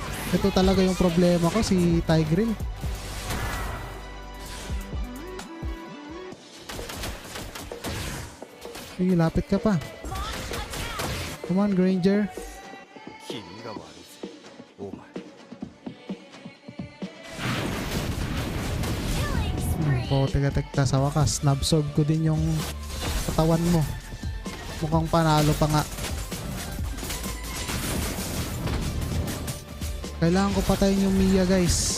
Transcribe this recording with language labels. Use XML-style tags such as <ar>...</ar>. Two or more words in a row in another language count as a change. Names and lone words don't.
<tl>Ito talaga yung problema ko, si Tigreal. Sige, lapit ka pa.</tl> <en>Come on, Granger.</en> <ja>君が悪いぜお前</ja> <tl>Teka, sa wakas, nabsorb ko din yung katawan mo. Mukhang panalo pa nga. Kailangan ko patayin yung Mia, guys.</tl>